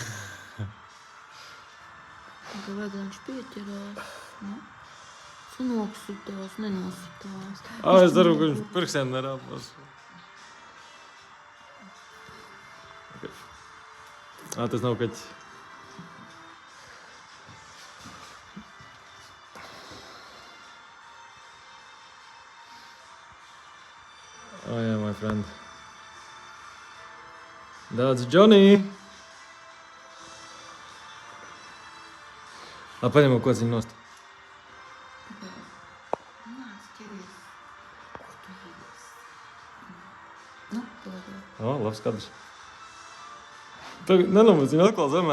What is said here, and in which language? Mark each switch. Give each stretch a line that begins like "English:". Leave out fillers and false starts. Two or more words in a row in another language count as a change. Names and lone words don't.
Latvian: Tikai vajag, lai viņš pieķerās, ne? Noksitās, nenositās. Es daru, ka viņš pirkstiem nerāpās. Tas nav kaķis.
English: Oh, yeah, my friend. That's Johnny.
Latvian: Paņemam kociņu nost. Nāc, ķeries. Kur tu ies? Nu, pagad. Labs kadrs. Tagad nenomēc viņu atkal zemē.